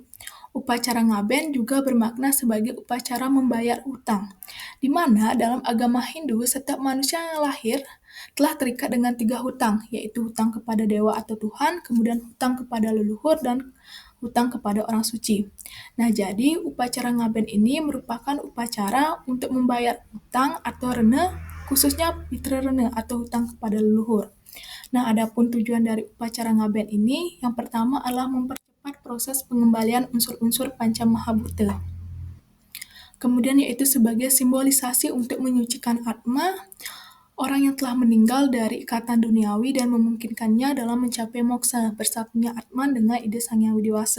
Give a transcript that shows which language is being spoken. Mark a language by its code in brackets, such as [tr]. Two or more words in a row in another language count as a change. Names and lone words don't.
[id] Upacara ngaben juga bermakna sebagai upacara membayar utang, di mana dalam agama Hindu setiap manusia yang lahir telah terikat dengan 3 hutang, yaitu hutang kepada dewa atau Tuhan, kemudian hutang kepada leluhur, dan hutang kepada orang suci. Nah, jadi upacara ngaben ini merupakan upacara untuk membayar hutang atau rene, khususnya pitra rene atau hutang kepada leluhur. Nah, adapun tujuan dari upacara ngaben ini, yang pertama adalah mempercepat proses pengembalian unsur-unsur panca mahabhuta. Kemudian yaitu sebagai simbolisasi untuk menyucikan atma orang yang telah meninggal dari ikatan duniawi dan memungkinkannya dalam mencapai moksa bersatunya Atman dengan ide Sang Yang Widiwasa.